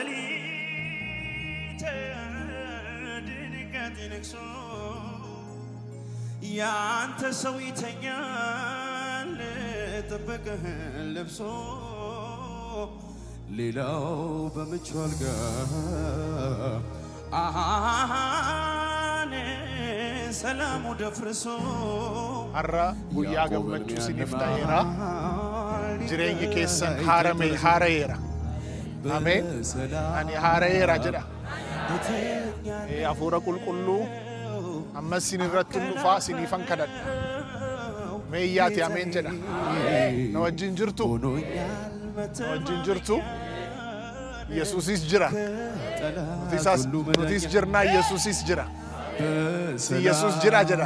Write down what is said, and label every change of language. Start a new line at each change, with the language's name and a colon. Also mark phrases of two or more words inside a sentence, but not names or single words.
Amharic: ሌሊት ድንገት ነግሶ ያንተ ሰው ይተኛል ጥበቅህን ለብሶ ሌላው በምቹ አልጋ ሰላሙ ደፍርሶ
Oromo: har'a guyyaa gammachuu isiniif ta'eera jireenyi keessan haaraa'eera ameen ani haaraa'eera jedha hafuura qulqulluu ammas sinirratti dhufaa siniifan kadhadha meeyyaati ameen jedha na wajjin jirtu wajjin jirtu Yesuusis jira nutis jirna Yesuusis jira Yesuus jira